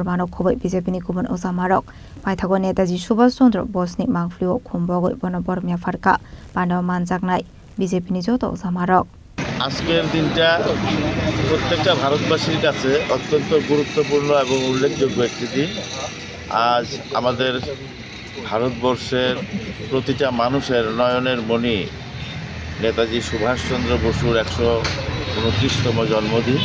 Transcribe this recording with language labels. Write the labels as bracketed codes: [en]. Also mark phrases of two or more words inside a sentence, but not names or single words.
[trp] manok khoboi BJP ni kubun osamarok paithago Netaji Subhash Chandra Bose ni mangflio khumbogo bonobor mia farka panaw manjaknai BJP ni joto osamarok [bn] আজকের দিনটা প্রত্যেকটা ভারতবাসীর কাছে অত্যন্ত গুরুত্বপূর্ণ এবং উল্লেখযোগ্য একটি দিন। আজ আমাদের ভারতবর্ষের প্রতিটা মানুষের নয়নের মণি নেতাজি সুভাষচন্দ্র বসুর 129তম জন্মদিন।